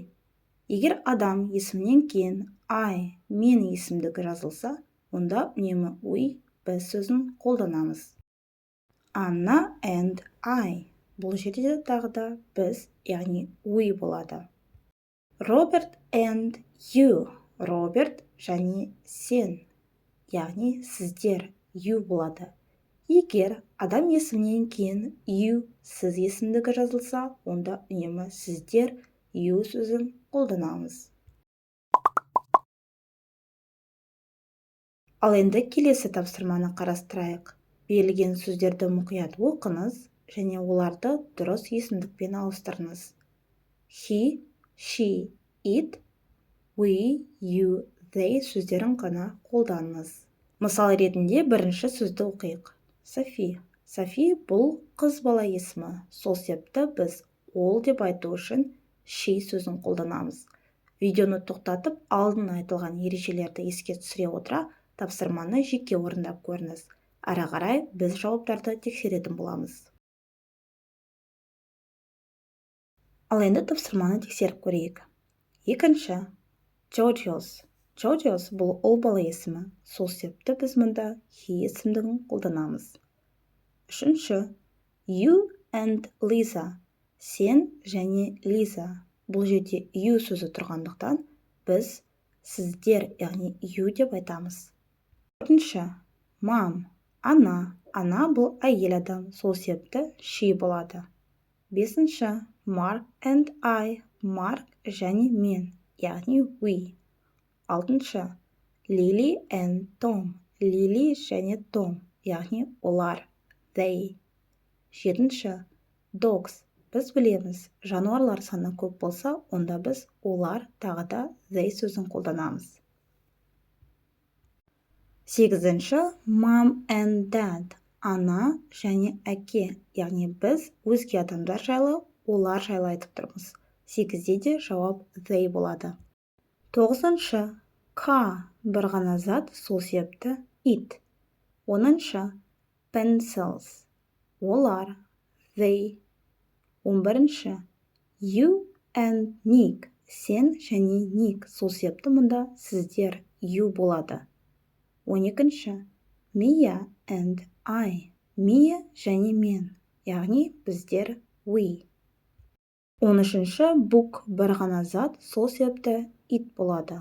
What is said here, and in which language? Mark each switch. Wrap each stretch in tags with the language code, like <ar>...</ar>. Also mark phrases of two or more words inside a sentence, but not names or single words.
<kk>Егер адам есімнен кейін I, мен есімдігі жазылса, онда үнемі we, біз сөзін қолданамыз.</kk> <en>Анна and I.</en> <kk>Бұл жерде тағы да біз, яғни we болады.</kk> <en>Роберт and you.</en> <kk>Роберт және сен, яғни сіздер, you болады. Егер адам есімнен кейін you, сіз есімдігі жазылса, онда үнемі сіздер, you сөзін қолданамыз. Ал енді келесі тапсырманы қарастырайық. Берілген сөздерді мұқият оқыңыз және оларды дұрыс есімдікпен ауыстырыңыз.</kk> <en>He, she, it, we, you, they</en> <kk>сөздерін ғана қолданыңыз. Мысал ретінде бірінші сөзді оқиық. Софи. Софи бұл қыз бала есімі. Сол себепті біз ол деп айту үшін she сөзін қолданамыз. Видеоны тоқтатып, алдын айтылған ережелерді еске түсіре отыра, тапсырманы жеке орындап көріңіз. Ары қарай біз жауаптарды тексеретін боламыз. Ал енді тапсырманы тексеріп көрейік. Екінші, Georgios. Georgios бұл ұл бала есімі. Сол себепті біз мұнда he есімдігін қолданамыз. Үшінші,</kk> <en>you and Lisa.</en> <kk>Сен және Лиза. Бұл жерде you сөзі тұрғандықтан біз сіздер, яғни you деп айтамыз. Төртінші, mom. Ана. Ана бұл әйел адам. Сол себепті she болады. Бесінші,</kk> <en>Mark and I.</en> <kk>Mark және мен, яғни we. Алтыншы,</kk> <en>Lily and Tom.</en> <kk>Lily және Tom, яғни олар, they. Жетінші, dogs. Біз білеміз, жануарлар саны көп болса, онда біз олар тағы да they сөзін қолданамыз. Сегізінші,</kk> <en>mom and dad.</en> <kk>Ана және әке, яғни біз өзге адамдар жайлы, олар жайлы айтып тұрмыз. Сегізде де жауап they болады. Тоғызыншы, car. Бір ғана зат, сол себепті it. Оныншы, pencils. Олар, they.</kk> <en>11-ші, you and Nick.</en> <kk>Сен және Nick. Сол себепті мұнда сіздер, you болады. 12-ші,</kk> <en>Mia and I.</en> <kk>Mia және мен, яғни біздер, we. 13-ші, book. Бір ғана зат, сол себепті it болады.</kk>